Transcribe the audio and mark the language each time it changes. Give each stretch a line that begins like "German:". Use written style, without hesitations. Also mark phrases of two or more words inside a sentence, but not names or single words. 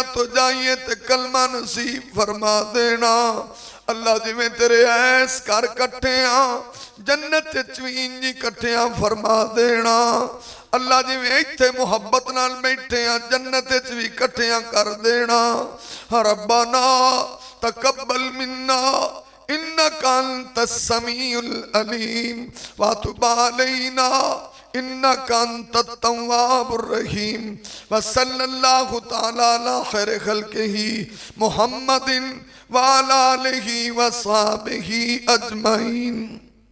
Punjabi: تو جائیے تے کلمہ نصیب فرما دینا اللہ جویں تیرے ایس کر کٹھیاں جنت چ بھی کٹھیاں فرما دینا اللہ جویں ایتھے محبت نال بیٹھے جنت چ بھی کٹھیاں کر دینا
Arabic: ربنا تقبل منا إنك أنت السميع العليم وتب علينا إنك أنت التواب الرحيم وصلى الله تعالى على خير خلقه محمد وعلى آله وصحبه أجمعين.